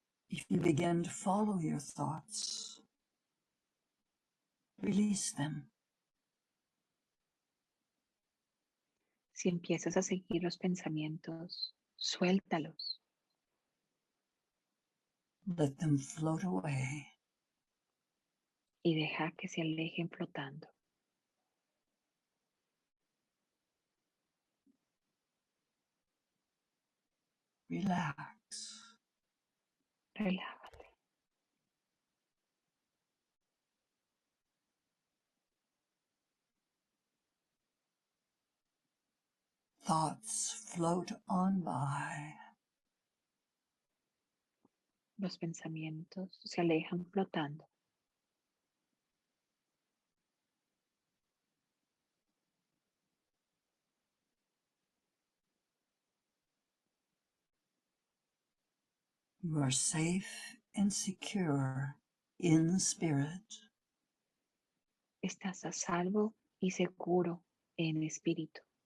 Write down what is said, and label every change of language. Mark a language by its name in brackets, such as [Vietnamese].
[English] If you begin to follow your thoughts, release them. [Spanish] Si empiezas a seguir los pensamientos, suéltalos [English] Let them float away. [Spanish] y deja que se alejen flotando. [English] Relax. [Spanish] Relájate. [English] Thoughts float on by. [Spanish] Los pensamientos se alejan flotando. [English] You are safe and secure in spirit. [Spanish] Estás a salvo y seguro en espíritu.